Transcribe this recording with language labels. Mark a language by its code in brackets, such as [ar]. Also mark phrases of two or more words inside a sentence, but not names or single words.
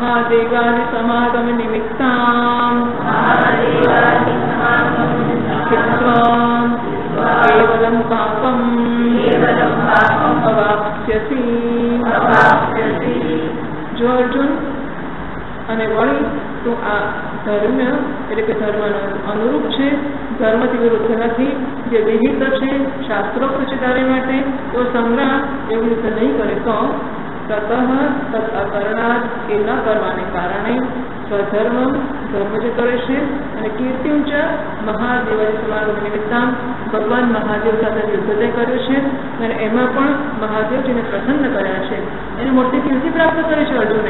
[sa] महादेवादि समागम निमित्तां स्थित्वा केवलं पापम् अवाप्स्यसि। [gu] જો અર્જુન અને વળી તું આ ધર્મ એટલે કે ધર્મ અનુરૂપ છે, ધર્મથી વિરુદ્ધ નથી, જે વિહિત છે, શાસ્ત્રોક્ત છે તારે માટે, તો સંગ્રામ એવું રીતે નહીં કરે તો [sa] तत अकरणात [gu] એ ન કરવાને કારણે સ્વધર્મ ધર્મ જે કરે છે અને [sa] कीर्तिंच महादेवादी समागम निमित्ताम [gu] ભગવાન મહાદેવ સાથે યુદ્ધ તે કર્યું છે અને એમાં પણ મહાદેવજીને પ્રસન્ન કર્યા છે, એને મોટી કીર્તિ પ્રાપ્ત કરી છે અર્જુને.